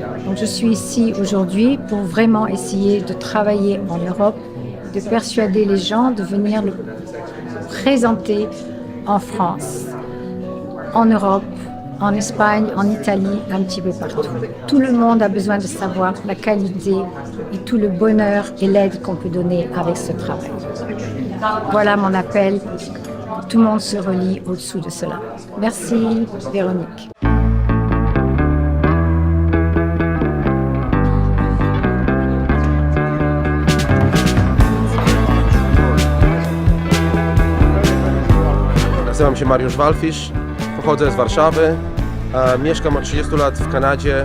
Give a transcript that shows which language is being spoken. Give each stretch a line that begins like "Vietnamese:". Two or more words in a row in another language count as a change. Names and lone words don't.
French: Donc je suis ici aujourd'hui pour vraiment essayer de travailler en Europe, de persuader les gens de venir le présenter en France, en Europe, en Espagne, en Italie, un petit peu partout. Tout le monde a besoin de savoir la qualité et tout le bonheur et l'aide qu'on peut donner avec ce travail. Voilà mon appel. Tout le monde se relie au-dessous de cela. Merci, Véronique.
Polish: Nazywam się Mariusz Walfisz, pochodzę z Warszawy, mieszkam od 30 lat w Kanadzie.